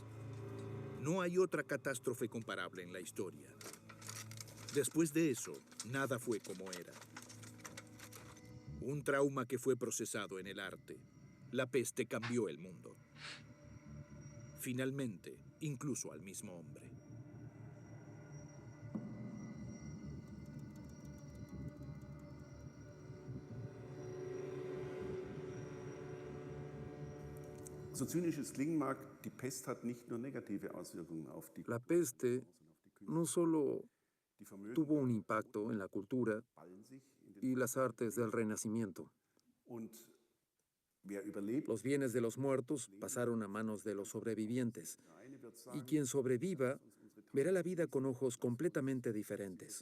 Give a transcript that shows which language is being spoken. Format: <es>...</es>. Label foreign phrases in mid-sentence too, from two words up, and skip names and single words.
<es>No hay otra catástrofe comparable en la historia. Después de eso, nada fue como era. Un trauma que fue procesado en el arte. La peste cambió el mundo. Finalmente, incluso al mismo hombre.</es> <de>So zynisch es klingen mag, die Pest hat nicht nur negative Auswirkungen auf die</de> <es>La peste no solo tuvo un impacto en la cultura y las artes del Renacimiento. Los bienes de los muertos pasaron a manos de los sobrevivientes, y quien sobreviva verá la vida con ojos completamente diferentes.</es>